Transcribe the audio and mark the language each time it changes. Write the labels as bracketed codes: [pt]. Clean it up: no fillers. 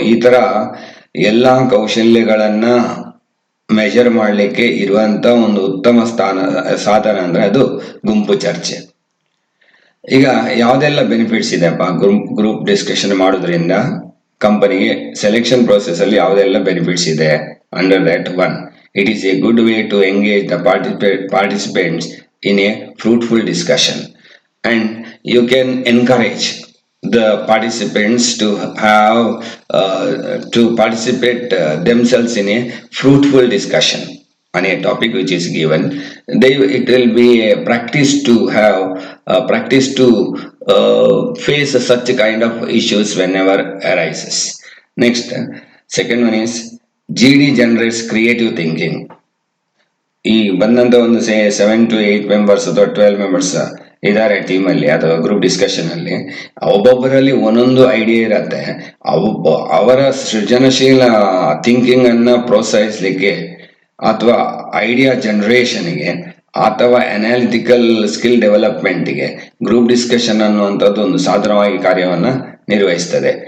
[kn] ಈ ಥರ ಎಲ್ಲ ಕೌಶಲ್ಯಗಳನ್ನ ಮೆಜರ್ ಮಾಡಲಿಕ್ಕೆ ಇರುವಂಥ ಒಂದು ಉತ್ತಮ ಸಾಧನ ಅಂದರೆ ಅದು ಗುಂಪು ಚರ್ಚೆ. ಈಗ ಯಾವುದೆಲ್ಲ ಬೆನಿಫಿಟ್ಸ್ ಇದೆಪ್ಪ ಗ್ರೂಪ್ ಡಿಸ್ಕಷನ್ ಮಾಡೋದ್ರಿಂದ ಕಂಪನಿಗೆ? ಸೆಲೆಕ್ಷನ್ ಪ್ರೋಸೆಸ್ ಅಲ್ಲಿ ಯಾವುದೆಲ್ಲ ಬೆನಿಫಿಟ್ಸ್ ಇದೆ? [en] Under that one, it is a good way to engage the participants in a fruitful discussion, and you can encourage the participants to have to participate themselves in a fruitful discussion on a topic which is given. It will be a practice to have practice to face such kind of issues whenever arises. Next, second one is GD generates creative thinking. [kn] ಈ ಬಂದಂತ ಒಂದು 7 to 8 members ಅಥವಾ 12 members ಇದ್ದಾರೆ team ಅಲ್ಲಿ ಅಥವಾ group discussion ಅಲ್ಲಿ, ಒಬ್ಬೊಬ್ಬರಲ್ಲಿ ಒಂದೊಂದು idea ಇರತ್ತೆ. ಅವರ ಸೃಜನಶೀಲ ಥಿಂಕಿಂಗ್ ಅನ್ನ ಪ್ರೋತ್ಸಾಹಿಸಲಿಕ್ಕೆ ಅಥವಾ ಐಡಿಯಾ ಜನರೇಷನ್ಗೆ ಅಥವಾ ಅನಾಲಿಟಿಕಲ್ ಸ್ಕಿಲ್ ಡೆವಲಪ್ಮೆಂಟ್ಗೆ ಗ್ರೂಪ್ ಡಿಸ್ಕಷನ್ ಅನ್ನುವಂಥದ್ದು ಒಂದು ಸಾಧನವಾಗಿ ಕಾರ್ಯವನ್ನ ನಿರ್ವಹಿಸ್ತದೆ.